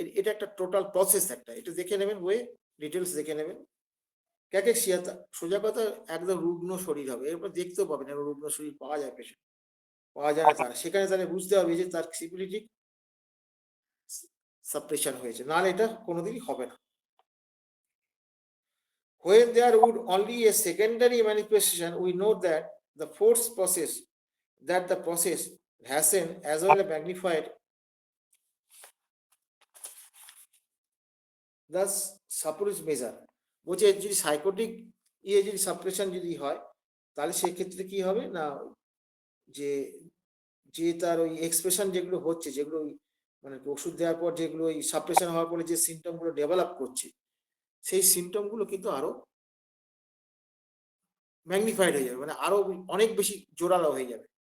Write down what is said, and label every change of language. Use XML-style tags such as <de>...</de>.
<bn>এটা একটা total process, একটা এটা দেখে নেবেন, বইয়ে ডিটেলস দেখে নেবেন। ক্যাকেসিয়া সোজা কথা একদম রুগ্ন শরীর হবে, এরপর দেখতেও পাবেন রুগ্ন শরীর পাওয়া যায়, পেশেন্ট পাওয়া যায় না তার, সেখানে তাহলে বুঝতে হবে যে তার সিপিলিটিক সাপ্রেশন হয়েছে, নাহলে এটা কোনোদিনই হবে না।</bn> <en>When there would only a secondary manifestation, we know that the force process, hasten as well as magnified the suppressed measure।</en> <bn>বলছে যদি সাইকোটিক যদি সাপ্রেশন যদি হয়, তাহলে সেক্ষেত্রে কি হবে না, যে তার ওই এক্সপ্রেশন যেগুলো হচ্ছে, যেগুলো মানে ওষুধ দেওয়ার পর যেগুলো ওই সাপ্রেশন হওয়ার পরে যে সিমটমগুলো ডেভেলপ করছে, সেই সিমটমগুলো কিন্তু আরো ম্যাগনিফাইড হয়ে যাবে, মানে আরো অনেক বেশি জোরালো হয়ে যাবে।</bn>